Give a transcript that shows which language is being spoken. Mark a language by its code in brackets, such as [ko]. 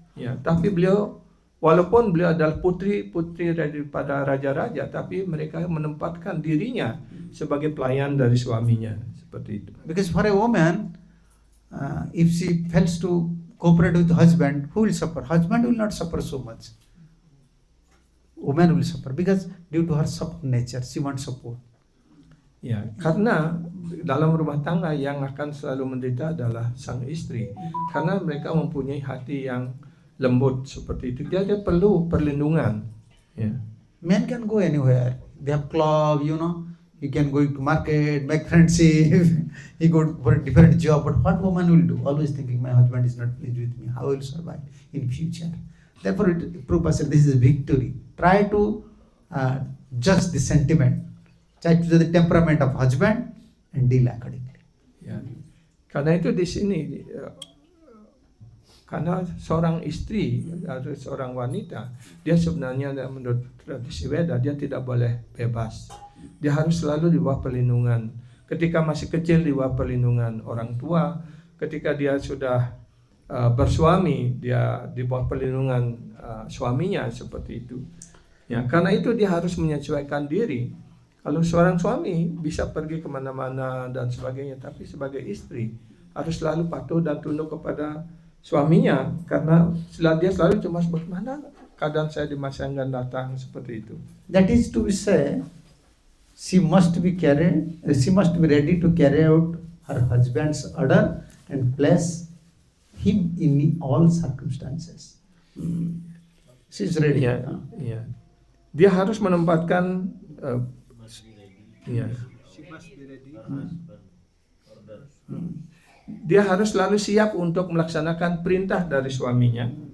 [id] Ya, tapi beliau walaupun beliau adalah putri-putri daripada raja-raja, tapi mereka menempatkan dirinya sebagai pelayan dari suaminya seperti itu. [en] Because for a woman, if she fails to cooperate with husband, who will suffer? Husband will not suffer so much. Woman will suffer because due to her soft nature, she wants support. [id] Ya, karena dalam rumah tangga yang akan selalu menderita adalah sang istri, karena mereka mempunyai hati yang lembut seperti itu. Dia perlu perlindungan. Ya. [en] Men can go anywhere. They have club, He can go to market, make friendship. He go for a different job. But what woman will do? Always thinking, my husband is not pleased with me. How will survive in future? Therefore, Prabhupada said, this is victory. Try to judge the sentiment. Try to judge the temperament of husband and deal accordingly. [id] Ya. Karena itu di sini, karena seorang istri atau seorang wanita, dia sebenarnya menurut tradisi Weda, dia tidak boleh bebas. Dia harus selalu di bawah perlindungan. Ketika masih kecil di bawah perlindungan orang tua. Ketika dia sudah bersuami, dia di bawah perlindungan suaminya seperti itu. Ya, karena itu dia harus menyesuaikan diri. Kalau seorang suami bisa pergi kemana-mana dan sebagainya, tapi sebagai istri harus selalu patuh dan tunduk kepada suaminya, karena dia selalu cemas bagaimana keadaan saya di masa yang akan datang seperti itu. [en] That is to say, she must be ready to carry out her husband's order and place him in all circumstances. She is ready. [id] Ya, ya. Dia harus menempatkan ya. Dia harus selalu siap untuk melaksanakan perintah dari suaminya.